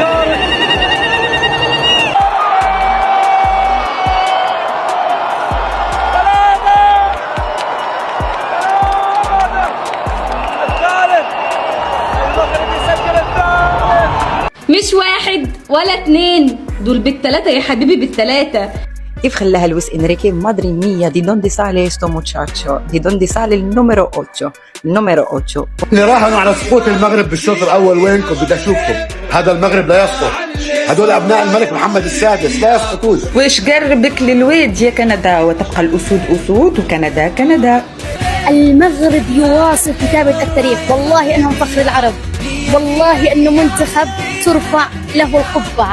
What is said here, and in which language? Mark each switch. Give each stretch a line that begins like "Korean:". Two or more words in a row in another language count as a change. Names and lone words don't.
Arabic: مش 1 ولا 2، دول بالثلاثة يا حبيبي، بالثلاثة. كيف خلاها
Spanish: Luis Enrique, madre mía, ¿de dónde sale esto muchacho? ¿De dónde sale el número 8? El número 8.
Arabic: اللي راهنوا على سقوط المغرب بالشوط الأول وينكم؟ بدي أشوفكم. هذا المغرب لا يسقط. هذول أبناء الملك محمد السادس لا يسقطون. وإيش قربك للويد يا كندا؟ وتبقى الأسود أسود وكندا كندا. المغرب يواصل كتابة التاريخ. والله أنهم فخر العرب، والله أنه منتخب ترفع له القبعة.